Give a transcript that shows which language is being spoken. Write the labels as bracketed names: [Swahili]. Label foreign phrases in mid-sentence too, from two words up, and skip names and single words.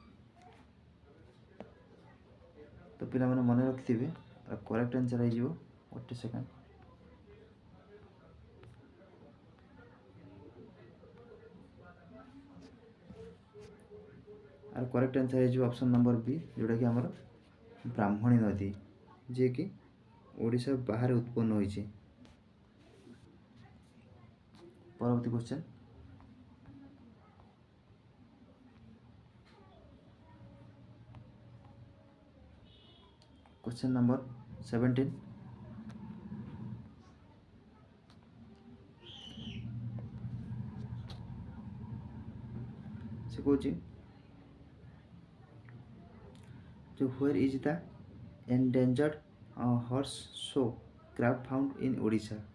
[Odia] ତ ପିଲାମାନେ ମନେ ରଖିଥିବେ [English] correct answer [Odia] ହେଇଯିବ, ଗୋଟେ ସେକେଣ୍ଡ, আর [English] correct answer [Odia] ହେଇଯିବ [English] option number [Odia] ବି, ଯେଉଁଟାକି ଆମର ବ୍ରାହ୍ମଣୀ ନଦୀ, ଯିଏକି ଓଡ଼ିଶା ବାହାରେ ଉତ୍ପନ୍ନ ହୋଇଛି। ପରବର୍ତ୍ତୀ କ୍ୱେଶ୍ଚନ୍, [English] question number 17. [Odia] ସେ କଣ ଯୋ [English] where is the endangered horse shoe crab found in Odisha?